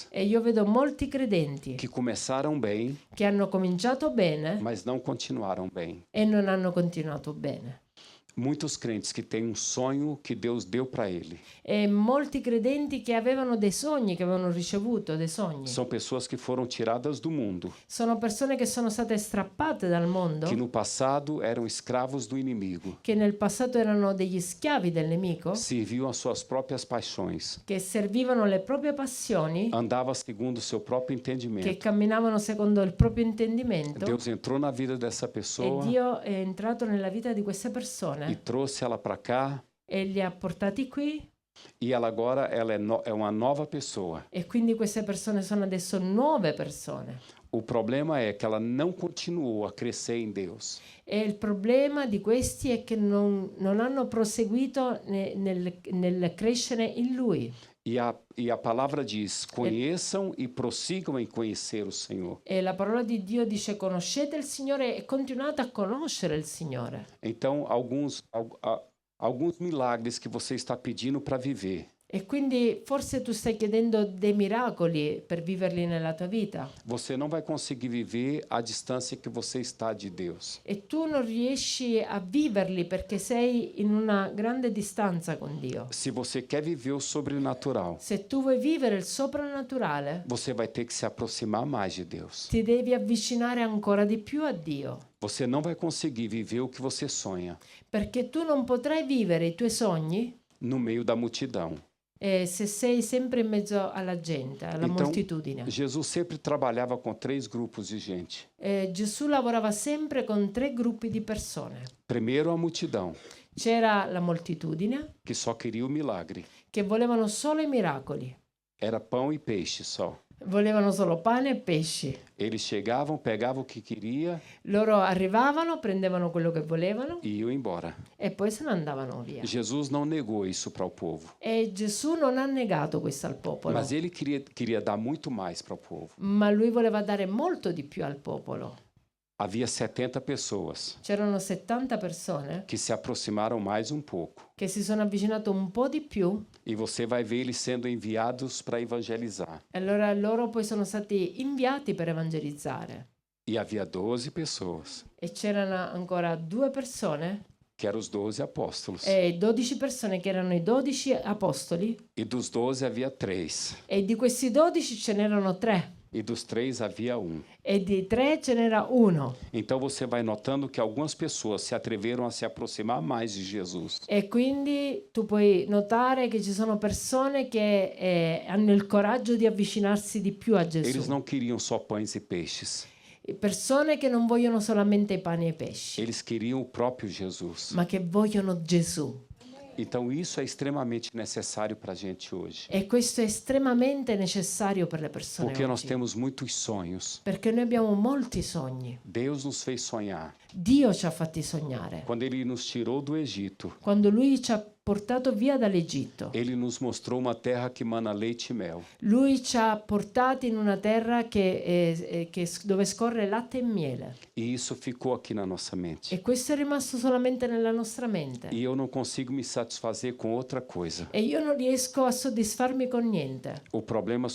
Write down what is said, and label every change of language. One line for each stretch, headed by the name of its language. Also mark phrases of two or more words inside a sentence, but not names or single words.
Italian: E io vedo molti credenti
Portuguese: que começaram bem,
Italian: che hanno cominciato bene
Portuguese: mas não continuaram bem.
Italian: e non hanno continuato bene.
Portuguese: Muitos crentes que têm um sonho que Deus deu para ele.
Italian: E molti credenti che avevano dei sogni, che avevano ricevuto dei sogni.
Portuguese: São pessoas que foram tiradas do mundo,
Italian: Sono persone che sono state strappate dal mondo,
Portuguese: que no passado eram escravos do inimigo,
Italian: che nel passato erano degli schiavi del nemico,
Portuguese: serviam as suas próprias paixões,
Italian: che servivano le proprie passioni,
Portuguese: andava segundo o seu próprio
Italian: che
Portuguese: entendimento.
Italian: camminavano secondo il proprio intendimento.
Portuguese: Deus entrou na vida dessa
Italian: E
Portuguese: pessoa
Italian: Dio è entrato nella vita di queste persone
Portuguese: e trouxe ela para cá,
Italian: e li ha portati qui,
Portuguese: e ela agora é uma nova pessoa.
Italian: e quindi queste persone sono adesso nuove persone.
Portuguese: O problema é que ela não continuou a crescer em Deus.
Italian: E il problema di questi è che non hanno proseguito nel crescere in Lui.
Portuguese: E a palavra diz: conheçam e prossigam em conhecer o Senhor.
Italian: E la parola di Dio dice: conoscete il Signore e continuate a conoscere il Signore.
Portuguese: Então, alguns milagres que você está pedindo para viver,
Italian: E quindi forse tu stai chiedendo dei miracoli per viverli nella tua vita
Portuguese: você não vai conseguir viver à distância que você está de Deus.
Italian: e tu non riesci a viverli perché sei in una grande distanza con Dio.
Portuguese: Se você quer viver o sobrenatural,
Italian: Se tu vuoi vivere il soprannaturale,
Portuguese: você vai ter que se aproximar mais de Deus.
Italian: ti devi avvicinare ancora di più a Dio,
Portuguese: Você não vai conseguir viver o que você sonha
Italian: perché tu non potrai vivere i tuoi sogni
Portuguese: no meio da multidão.
Italian: se sei sempre in mezzo alla gente, alla
Portuguese: Então,
Italian: moltitudine.
Portuguese: Jesus sempre trabalhava com 3 grupos de gente.
Italian: Gesù lavorava sempre con 3 gruppi di persone.
Portuguese: Primeiro, a multidão,
Italian: C'era la moltitudine
Portuguese: que só queria o milagre.
Italian: che volevano solo i miracoli,
Portuguese: Era pão e peixe só.
Italian: volevano solo pane e pesci.
Portuguese: Eles chegavam, pegavam o que queria
Italian: Loro arrivavano, prendevano quello che volevano
Portuguese: e iam embora.
Italian: e poi se ne andavano via.
Portuguese: Jesus não negou isso para o povo,
Italian: E Gesù non ha negato questo al popolo,
Portuguese: mas ele queria dar muito mais para o povo.
Italian: ma lui voleva dare molto di più al popolo.
Portuguese: Havia 70 pessoas
Italian: C'erano 70 persone
Portuguese: que se aproximaram mais um pouco.
Italian: che si sono avvicinate un po' di più
Portuguese: E você vai ver eles sendo enviados para evangelizar.
Italian: e allora loro poi sono stati inviati per evangelizzare.
Portuguese: E havia 12 pessoas,
Italian: E c'erano ancora 2 persone
Portuguese: que eram os 12 apóstolos.
Italian: e 12 persone che erano i 12 apostoli
Portuguese: E dos 12 havia 3.
Italian: e di questi 12 ce n'erano 3
Portuguese: E dos 3 havia 1.
Italian: e di 3 ce n'era uno.
Portuguese: Então você vai notando que algumas pessoas se atreveram a se aproximar mais de Jesus.
Italian: E quindi tu puoi notare che ci sono persone che hanno il coraggio di avvicinarsi di più a
Portuguese: Eles
Italian: Gesù.
Portuguese: não queriam só pães e peixes.
Italian: Persone che non vogliono solamente i pani e i pesci,
Portuguese: Eles queriam o próprio Jesus.
Italian: ma che vogliono Gesù.
Portuguese: Então isso é extremamente necessário para a gente hoje.
Italian: E questo è estremamente necessario per le persone
Portuguese: Porque nós
Italian: oggi.
Portuguese: temos muitos sonhos.
Italian: Perché noi abbiamo molti sogni.
Portuguese: Deus nos fez sonhar.
Italian: Dio ci ha fatti sognare.
Portuguese: Quando Ele nos tirou do Egito,
Italian: Quando Lui ci ha portato via dall'Egitto,
Portuguese: Ele nos mostrou uma terra que mana leite e mel.
Italian: Lui ci ha portati in una terra dove scorre latte e miele.
Portuguese: E isso ficou aqui na nossa mente.
Italian: E questo è rimasto solamente nella nostra mente.
Portuguese: E eu não consigo me satisfazer com outra coisa.
Italian: E io non riesco a soddisfarmi con niente.